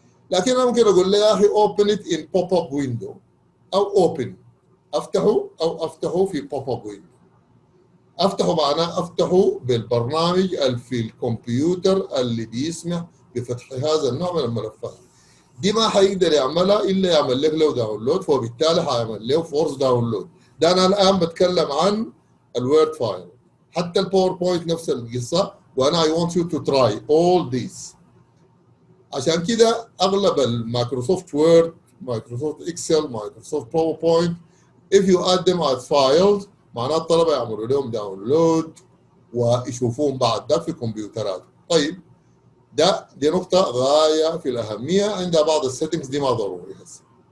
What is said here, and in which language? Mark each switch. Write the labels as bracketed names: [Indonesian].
[Arabic] لكن انا ممكن اقول له يا اخي [English] open it in pop up window, [Arabic] او اوبن افتحه، او افتحه في بوب اب ويندو. افتحه معناه افتحه بالبرنامج اللي في الكمبيوتر اللي بيسمح بفتح هذا النوع من الملفات. دي ما حيقدر يعملها الا يعمل لك له داونلود، فبالتالي حيعمل له فورس داونلود. ده انا الان بتكلم عن الوورد فايل. حتى الباوربوينت نفس القصه، وانا [English] I want you to try all these. [Arabic] عشان كده اغلب المايكروسوفت وورد، مايكروسوفت اكسل، مايكروسوفت باوربوينت [English] if you add them as files [Arabic] معناه الطلبه يعملوا لهم داونلود ويشوفوهم بعد ده في كمبيوترات. طيب دي نقطه غايه في الاهميه، عندها بعض السيتنجز دي ما ضروري هسه.